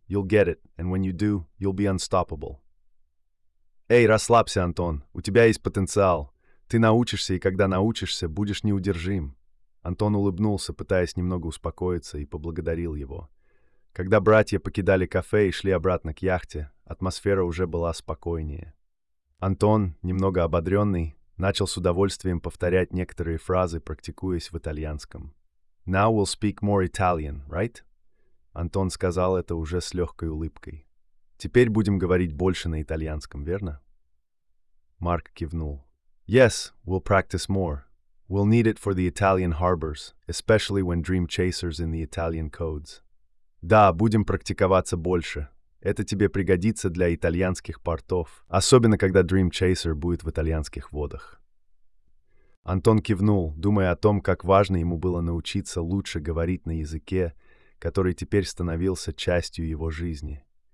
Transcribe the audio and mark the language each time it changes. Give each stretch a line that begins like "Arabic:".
English: You'll get it, and when you do, you'll be unstoppable».
Russian: «Эй, расслабься, Антон. У тебя есть потенциал. Ты научишься, и когда научишься, будешь неудержим». Антон улыбнулся, пытаясь немного успокоиться, и поблагодарил его. Когда братья покидали кафе и шли обратно к яхте, атмосфера уже была спокойнее. Антон, немного ободренный, начал с удовольствием повторять некоторые фразы, практикуясь в итальянском.
English: «Now we'll speak more Italian, right?»
Russian: Антон сказал это уже с легкой улыбкой. «Теперь будем говорить больше на итальянском, верно?» Марк кивнул.
English: «Yes, we'll practice more. We'll need it for the Italian harbors, especially when Dream Chaser's in the Italian codes».
Russian: «Да, будем практиковаться больше. Это тебе пригодится для итальянских портов, особенно когда Dream Chaser будет в итальянских водах». Антон кивнул, думая о том, как важно ему было научиться лучше говорить на языке, который теперь становился частью его жизни.